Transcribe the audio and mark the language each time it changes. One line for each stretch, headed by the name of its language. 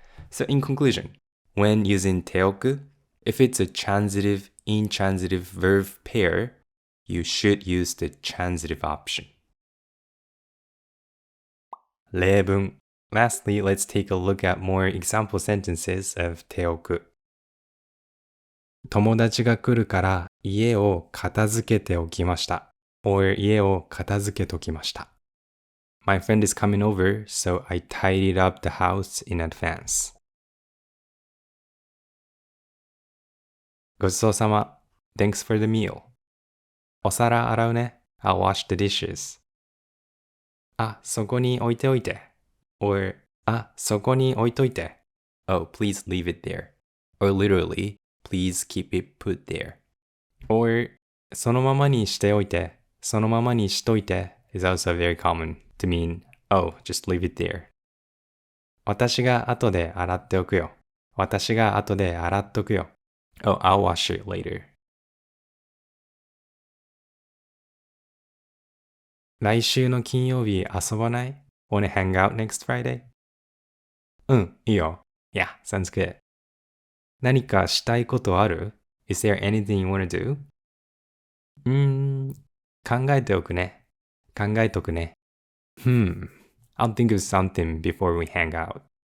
English: So in conclusion, when using ておく, if it's a transitive-intransitive verb pair, you should use the transitive option.
Japanese: 例文.
English: Lastly, let's take a look at more example sentences of ておく.
Japanese: 友達が来るから家を片付けておきました。 or 家を片付けときました。
English: My friend is coming over, so I tidied up the house in advance.
Japanese: ごちそうさま.
English: Thanks for the meal.
Japanese: お皿洗うね.
English: I'll wash the dishes.
Japanese: あ、そこに置いておいて.or あ、そこに置いといて.
English: Oh, please leave it there. Or literally, please keep it put there.
Japanese: Or そのままにしておいて. そのままにしといて
English: is also very common to mean, oh, just leave it there.
Japanese: 私が後で洗っておくよ. 私が後で洗っとくよ.
English: Oh, I'll wash it later.
Japanese: 来週の金曜日遊ばない?
English: Wanna hang out next Friday?
Japanese: うん、いいよ.
English: Yeah, sounds good.
Japanese: 何かしたいことある?
English: Is there anything you wanna do?
Japanese: 考えておくね.考えとくね.
English: I'll think of something before we hang out.